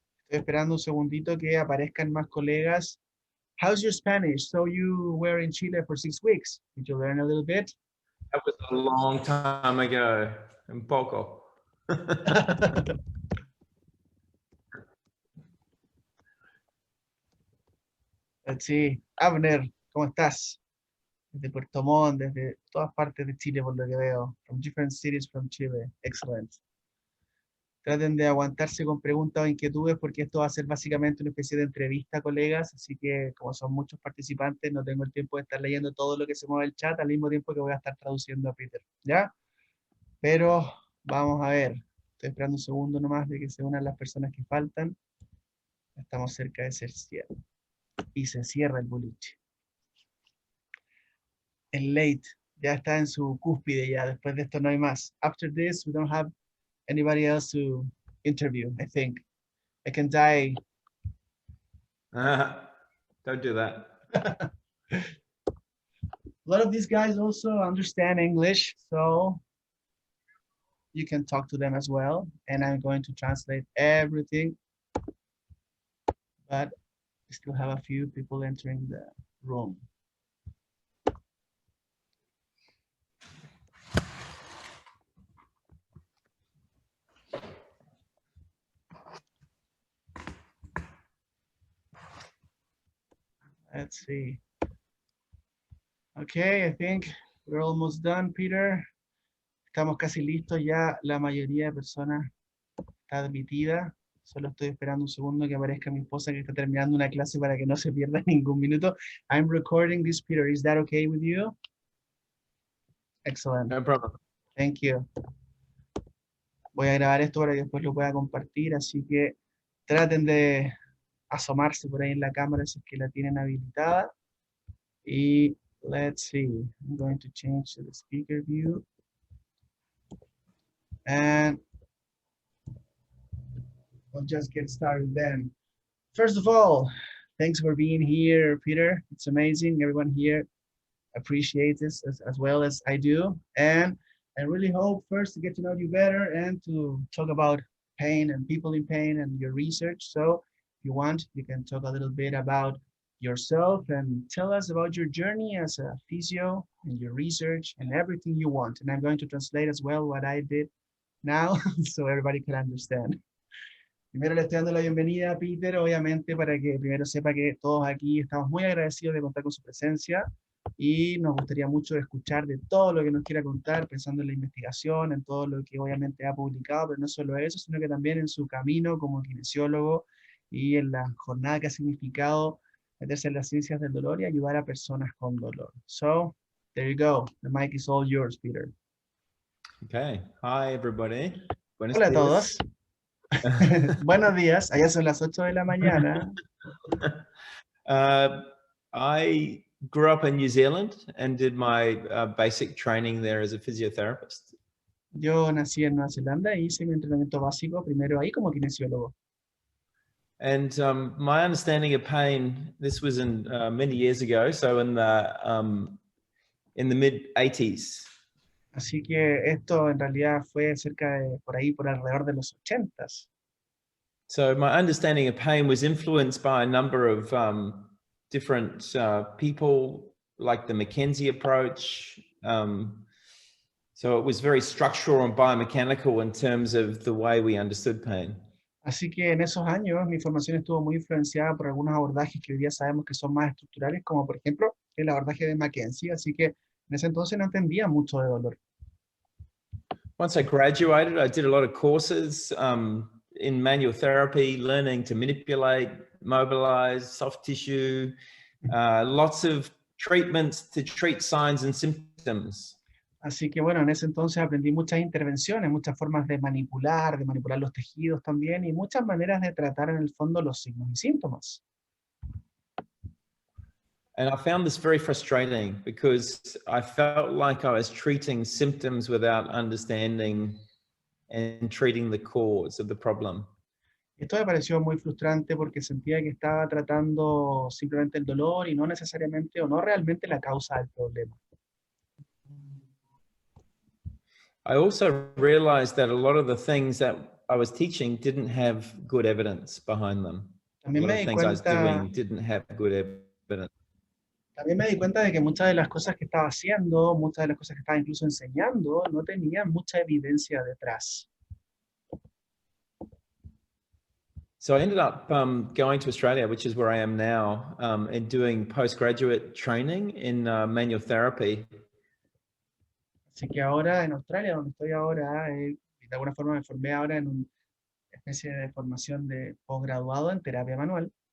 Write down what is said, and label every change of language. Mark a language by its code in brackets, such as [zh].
[es] Estoy esperando un segundito que aparezcan más colegas. [en] How's your Spanish? So you were in Chile for 6 weeks. Did you learn a little bit? That was a long time ago. [es] Un poco. [en] Let's see. Abner, [es] ¿cómo estás? Desde Puerto Montt, desde todas partes de Chile, por lo que veo. [en] From different cities from Chile. Excellent. [es] Traten de aguantarse con preguntas o inquietudes porque esto va a ser básicamente una especie de entrevista, colegas, así que como son muchos participantes, no tengo el tiempo de estar leyendo todo lo que se mueve el chat al mismo tiempo que voy a estar traduciendo a Peter, ¿ya? Pero vamos a ver, estoy esperando un segundo nomás de que se unan las personas que faltan. Estamos cerca de ser cierre. Y se cierra el boliche. El late ya está en su cúspide ya, después de esto no hay más. [en] After this, we don't have anybody else to interview, I think. I can die. Don't do that. A lot of these guys also understand English, so you can talk to them as well. And I'm going to translate everything. But we still have a few people entering the room. Let's see. Okay, I think we're almost done, Peter. [es] Estamos casi listos ya. La mayoría de personas está admitida. Solo estoy esperando un segundo que aparezca mi esposa que está terminando una clase para que no se pierda ningún minuto. [en] I'm recording this, Peter. Is that okay with you? Excellent. No problem. Thank you. [es] Voy a grabar esto para que después lo pueda compartir, así que traten de asomarse por ahí en la cámara si es que la tienen habilitada. [en] Y let's see, I'm going to change to the speaker view. And we'll just get started then. First of all, thanks for being here, Peter. It's amazing. Everyone here appreciates this as well as I do. And I really hope first to get to know you better and to talk about pain and people in pain and your research. So if you want, you can talk a little bit about yourself and tell us about your journey as a physio and your research and everything you want. And I'm going to translate as well what I did now so everybody can understand. [es] Primero le estoy dando la bienvenida a Peter, obviamente, para que primero sepa que todos aquí estamos muy agradecidos de contar con su presencia y nos gustaría mucho escuchar de todo lo que nos quiera contar, pensando en la investigación, en todo lo que obviamente ha publicado, pero no solo eso, sino que también en su camino como kinesiólogo y en la jornada que ha significado meterse en las ciencias del dolor y ayudar a personas con dolor. [en] So, there you go. The mic is all yours, Peter. Okay. Hi, everybody. [es] Buenos Hola a días. todos. Buenos días. Allá son las 8 de la mañana. [en] I grew up in New Zealand and did my basic training there as a physiotherapist. [es] Yo nací en Nueva Zelanda y hice mi entrenamiento básico primero ahí como kinesiólogo. [en] And my understanding of pain, this was in many years ago, so in the mid-80s. [es] Así que esto en realidad fue cerca de por ahí, por alrededor de los 80s. [en] So my understanding of pain was influenced by a number of different people, like the McKenzie approach. So it was very structural and biomechanical in terms of the way we understood pain. [es] Así que en esos años mi formación estuvo muy influenciada por algunos abordajes que hoy día sabemos que son más estructurales, como por ejemplo el abordaje de McKenzie, así que en ese entonces no entendía mucho de dolor. [en] Once I graduated, I did a lot of courses in manual therapy, learning to manipulate, mobilize, soft tissue, lots of treatments to treat signs and symptoms. [es] Así que bueno, en ese entonces aprendí muchas intervenciones, muchas formas de manipular los tejidos también y muchas maneras de tratar en el fondo los signos y síntomas. [en] And I found this very frustrating because I felt like I was treating symptoms without understanding and treating the cause of the problem. [es] Esto me pareció muy frustrante porque sentía que estaba tratando simplemente el dolor y no necesariamente o no realmente la causa del problema. [en] I also realized that a lot of the things that I was teaching didn't have good evidence behind them. A [es] También [en] lot [es] me [en] of [es] di [en] things I was [es] cuenta, [en] doing didn't have good evidence. [es] también me di cuenta de que muchas de las cosas que estaba haciendo, muchas de las cosas que estaba incluso enseñando, no tenían mucha evidencia detrás. [en] So I ended up going to Australia, which is where I am now, and doing postgraduate training in manual therapy. [es] Así que ahora en Australia, donde estoy ahora, de alguna forma me formé ahora en una especie de formación de posgraduado en terapia manual.